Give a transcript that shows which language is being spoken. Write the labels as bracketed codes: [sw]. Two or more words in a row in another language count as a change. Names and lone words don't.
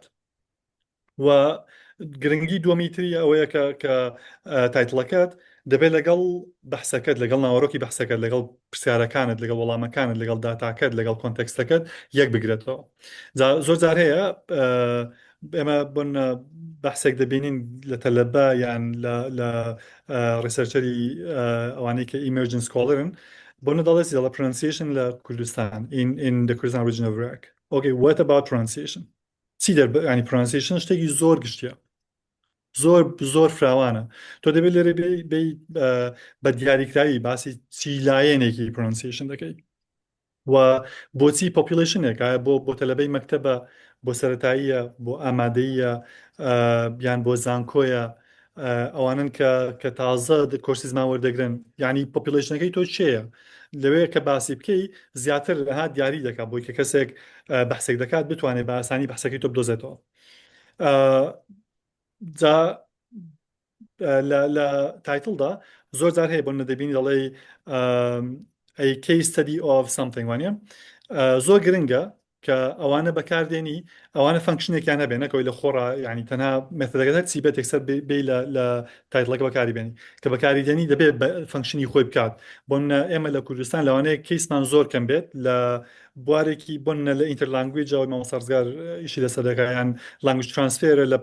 [ckb] و گرنگی دووەمی تری ئەوەیە کە تایتڵەکەت دەبێت لەگەڵ بەحسەکەت لەگەڵ ناوەڕۆکی بەحسەکەت لەگەڵ پرسیارەکانت لەگەڵ وەڵامەکانت لەگەڵ داتاکەت لەگەڵ کۆنتەکستەکەت یەک بگرێتەوە. زۆر جار هەیە ئێمە بۆن بەحسێک دەبینین لە تەلەبە یان لە ڕیسەرچەری ئەوانەی کە ئیمەرجن سکۆڵرن بۆنە دەڵێت لە pronunciation لە کوردستان [en] in the Kurdistan region of Iraq. Okay, what about pronunciation? [ckb] چی ینی pronunciation شتێکی زۆر گشتیە زۆر فراوانە. تۆ دەبێت لێرە بە دیاریکراوی باسی چی لایەنێکی pronunciation دەکەیت. و بۆچی پۆپیولەیشنێک ئایا بۆ تەلەبەی مەکتەبە بۆ سەرەتاییە بۆ ئامادەیە یان بۆ زانکۆیە ئەوانن کە تازە کۆرسی زمان وەردەگرن یعنی پۆپیولەیشنەکەی تۆ چێیە لەوەیە کە باسی بکەی زیاتر ها دیاری دەکات بۆی کە کەسێک بەحسێک دەکات بتوانێت بە ئاسانی بەحسەکەی تۆ بدۆزێتەوە جا لە تایتڵدا زۆر جار هەیە بۆ نەدەبینی دەڵێ [en] a case study of something [ckb] وانە زۆر گرنگە کە ئەوانە بەکاردێنی ئەوانە فانکشنێکیان هەبێ نەکەوی لە خۆڕ ینی تەنها مێتۆدەکەت چی بێت تێکسەر بێ لە تایتڵەکە بەکاری بێنی کە بەکاریدێنی دەبێت فانکشنی خۆی بکات بۆن ئێمە لە کوردستان لەوانەیە کەیسمان زۆر کەم بێت لە بوارێکی بۆن لە ئینتەرلانگویجەوە مامۆستا ئیشی لەسەر دەکایان [en] language transfer [ckb] لە